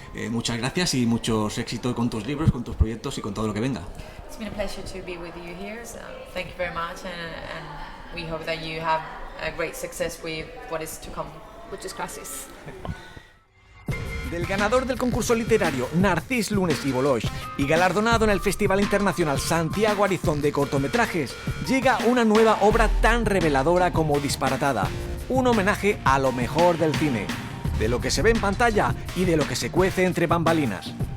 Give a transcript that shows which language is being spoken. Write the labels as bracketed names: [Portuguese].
[Spanish] Muchas gracias y muchos éxitos con tus libros, con tus proyectos y con todo lo que venga. [English] It's been a pleasure to be with you here, so thank you very much, and we hope that you have a great success with what is to come. [Spanish] Muchas gracias. Del ganador del concurso literario Narcís Lunes y Boloix y galardonado en el Festival Internacional Santiago Arizón de Cortometrajes, llega una nueva obra tan reveladora como disparatada, un homenaje a lo mejor del cine. de lo que se ve en pantalla y de lo que se cuece entre bambalinas.